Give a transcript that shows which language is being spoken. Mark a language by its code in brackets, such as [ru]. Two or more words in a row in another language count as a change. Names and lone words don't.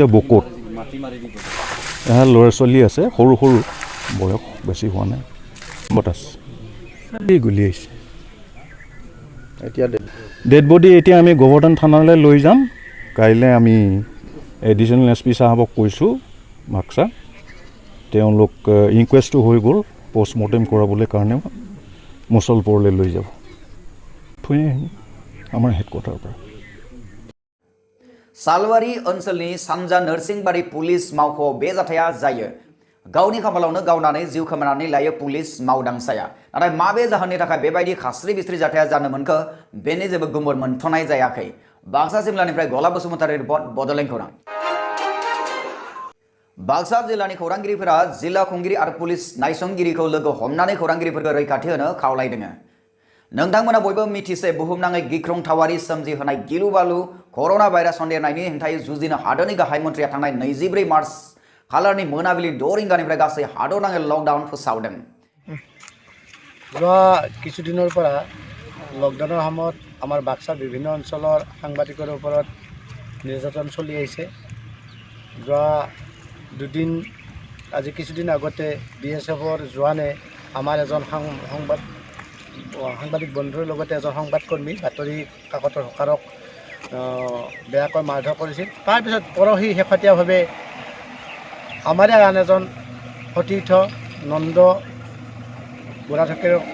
[as] বকত এহাল ল'ৰা ছোৱালী আছে সৰু সৰু বয়স বেছি হোৱা নাই বতাস গুলি আহিছে এতিয়া ডেড বডি এতিয়া আমি গোবৰ্ধন থানালৈ লৈ যাম কাইলৈ আমি [en] additional SP [as] সাহেবক কৈছোঁ বাক্সা তেওঁলোক ইনকুৱেষ্টটো হৈ গ'ল পোষ্টমৰ্টেম কৰাবলৈ কাৰণে মুছলপুৰলৈ লৈ যাব থৈ আহিম আমাৰ হেডকোৱাৰ্টাৰৰ পৰা [brx] सालबारि ओनसोलनि सानजा नरसिंबारि पुलिस मावख'आव बे जाथाया जायो गावनि खाफालावनो गावनानै जिउ खोमानानै लायो पुलिस मावदांसाया नाथाय माबे जाहोननि थाखाय बेबायदि खास्रि बिस्रि जाथाया जानो मोनखो बेनि जेबो गुमुर मोनथ'नाय जायाखै बाक्सा जिल्लानिफ्राय गलाब बसुमतारी रिपर्ट बड'लेण्ड खौरां बाक्सा जिल्लानि खौरांगिरिफोरा जिल्ला खुंगिरि आरो पुलिस नायसंगिरिखौ लोगो हमनानै खौरांगिरिफोरखौ रैखाथि होनो खावलायदों नोंथांमोना बयबो मिथिसे बुहुमनाङै गिख्रंथावारि सोमजिहोनाय गिलु बालु [en] corona virus [brx] सन्देरनायनि हेंथायै जुजिनो हादोरनि गाहाय मन्थ्रिया थांनाय 24 मार्च खालारनि मोनाबिलि 6 रिंगानिफ्राय गासै हादरनाङै लकडाउन फोसावदों [as] যোৱা কিছুদিনৰ পৰা লকডাউনৰ সময়ত আমাৰ বাক্সাৰ বিভিন্ন অঞ্চলৰ সাংবাদিকৰ ওপৰত নিৰ্যাতন চলি আহিছে যোৱা দুদিন আজি কিছুদিন আগতে BSFৰ জোৱানে আমাৰ এজন সাংবাদিক বন্ধুৰ লগতে এজন সংবাদকৰ্মী বাতৰি কাকতৰ হকাৰক বেয়াকৈ মাৰধৰ কৰিছিল তাৰপিছত পৰহি শেহতীয়াভাৱে আমাৰে আন এজন সতীৰ্থ নন্দ বুঢ়াঢাকেৰ